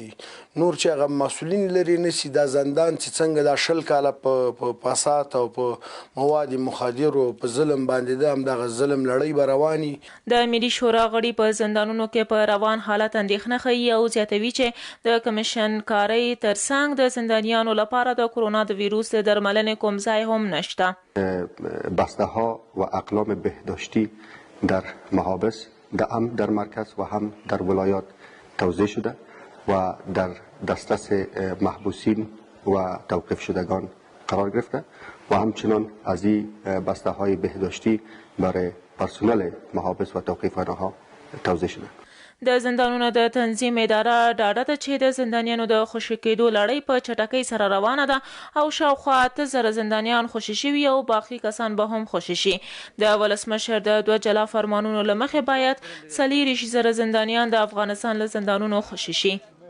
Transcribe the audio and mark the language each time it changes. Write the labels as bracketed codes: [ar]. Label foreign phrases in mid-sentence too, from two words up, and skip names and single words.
[ps] نور چې هغه مسؤلین لري نسی دا زندان چې څنګه دا شل کاله په فساد او په مواد مخدر او په ظلم باندې ده هم دغه ظلم لړۍ به رواني. د ملي شورا غړي په زندانونو کې په روان حالت اندېښنه ښیي او زیاتوي چې د کمیشن کارۍ ترڅنګ د زندانیانو لپاره د کرونا د ویروس د درملنې کوم ځای هم نشته. [fa] بسته ها و اقلام بهداشتی در محابس هم در مرکز و هم در ولایات توزیع شده و در دسترس محبوسین و توقیف شدگان قرار گرفته و همچنان از این بسته های بهداشتی برای پرسنل محابس و توقیفخانه ها توزیع شده. [ps] د زندانونو د تنظیم اداره ډاډه ده چې د زندانیانو د خوشي کېدو لړۍ په چټکۍ سره روانه ده او شاوخوا 8000 زندانیان خوشي شوي او باقي کسان به هم خوشي شي. د ولسمشر د 2 جلا فرمانونو له مخې باید 40,000 زندانیان د افغانستان له زندانونو خوشي شي.